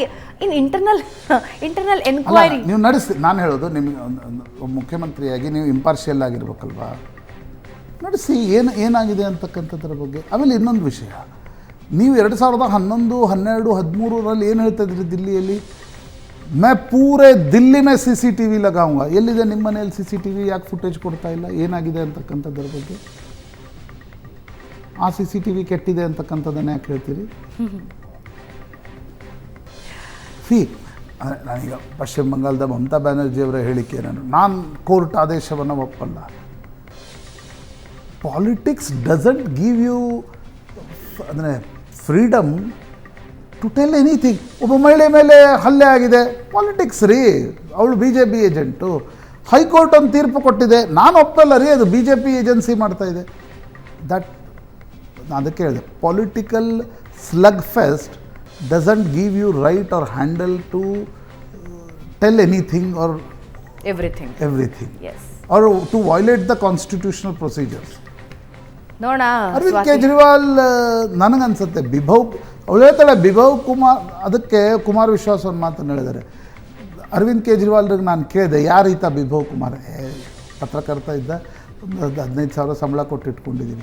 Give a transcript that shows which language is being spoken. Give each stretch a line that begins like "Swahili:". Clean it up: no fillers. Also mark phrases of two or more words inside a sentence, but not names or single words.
English: in internal enquiry
Kannada: ನೀವು ನಡೆಸಿ. ನಾನು ಹೇಳೋದು, ನಿಮಗೆ ಮುಖ್ಯಮಂತ್ರಿಯಾಗಿ ನೀವು ಇಂಪಾರ್ಷಿಯಲ್ ಆಗಿರ್ಬೇಕಲ್ವಾ, ನಡೆಸಿ ಏನಾಗಿದೆ ಅಂತಕ್ಕಂಥದ್ರ ಬಗ್ಗೆ. ಆಮೇಲೆ ಇನ್ನೊಂದು ವಿಷಯ, ನೀವು 2011, 12, 13ರಲ್ಲಿ ಏನು ಹೇಳ್ತಾ ಇದ್ರಿ ದಿಲ್ಲಿಯಲ್ಲಿ,
Hindi: मैं पूरे दिल्ली में CCTV लगाऊंगा.
Kannada: ಎಲ್ಲಿದೆ ನಿಮ್ಮ ಮನೆಯಲ್ಲಿ CCTV? ಯಾಕೆ ಫುಟೇಜ್ ಕೊಡ್ತಾ ಇಲ್ಲ? ಏನಾಗಿದೆ ಅಂತಕ್ಕಂಥದ್ರ ಬಗ್ಗೆ. ಆ CCTV ಕೆಟ್ಟಿದೆ ಅಂತಕ್ಕಂಥದ್ದನ್ನು ಯಾಕೆ ಹೇಳ್ತೀರಿ? ನಾನೀಗ ಪಶ್ಚಿಮ ಬಂಗಾಳದ ಮಮತಾ ಬ್ಯಾನರ್ಜಿಯವರ ಹೇಳಿಕೆ, ನಾನು ಕೋರ್ಟ್ ಆದೇಶವನ್ನು ಒಪ್ಪಲ್ಲ.
English: politics doesn't give you ಅಂದರೆ freedom to tell anything.
Kannada: ಒಬ್ಬ ಮಹಿಳೆ ಮೇಲೆ ಹಲ್ಲೆ ಆಗಿದೆ, ಪಾಲಿಟಿಕ್ಸ್ ರೀ, ಅವಳು BJP ಏಜೆಂಟು, ಹೈಕೋರ್ಟ್ ಒಂದು ತೀರ್ಪು ಕೊಟ್ಟಿದೆ, ನಾನು ಒಪ್ಪಲ್ಲ ರೀ, ಅದು BJP ಏಜೆನ್ಸಿ ಮಾಡ್ತಾಯಿದೆ. ನಾನು ಅದಕ್ಕೆ ಹೇಳಿದೆ,
English: political slug fest doesn't give you right or handle to tell anything or everything or to violate the constitutional procedures.
Kannada: ನೋಡ ಅರವಿಂದ್ ಕೇಜ್ರಿವಾಲ್ ನನಗನ್ಸುತ್ತೆ ಅವಳು ಹೇಳ್ತಾಳೆ ಬಿಭವ್ ಕುಮಾರ್, ಅದಕ್ಕೆ ಕುಮಾರ್ ವಿಶ್ವಾಸ್ ಒಂದು ಮಾತನ್ನು ಹೇಳಿದ್ದಾರೆ. ಅರವಿಂದ್ ಕೇಜ್ರಿವಾಲ್ರಿಗೆ ನಾನು ಕೇಳಿದೆ, ಯಾರು ಈತ ಬಿಭವ್ ಕುಮಾರ್? ಪತ್ರಕರ್ತ ಇದ್ದ, ಒಂದು 15,000 ಸಂಬಳ ಕೊಟ್ಟು ಇಟ್ಕೊಂಡಿದ್ದೀನಿ.